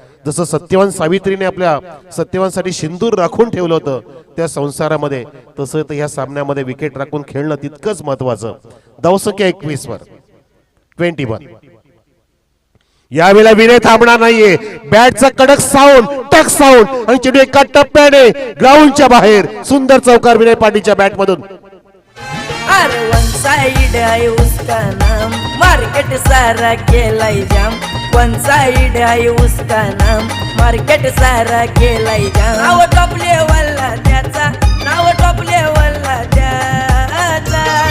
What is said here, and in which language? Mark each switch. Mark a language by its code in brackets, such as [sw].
[mr] जसं सत्यवान सावित्रीने आपल्या सत्यवानसाठी सिंदूर राखून ठेवलं होतं त्या संसारामध्ये, तसं तर या सामन्यामध्ये विकेट राखून खेळणं तितकंच महत्वाचं. धावसंख्या 21 वर 21. यावेळेला विनय थांबणार नाहीये. बॅटचा कडक साऊंड, टक साऊंड आणि चेंडू एका टप्प्याने ग्राउंडच्या बाहेर. सुंदर चौकार विनय पाटीलच्या बॅट मधून. [hi] अरे वन साइड है उसका नाम, मार्केट सारा केलाई जाम. वन साइड है उसका नाम, मार्केट सारा केलाई जाम. [mr] नाव टॉप लेवलला त्याचा, नाव टॉप लेवलला त्याचा.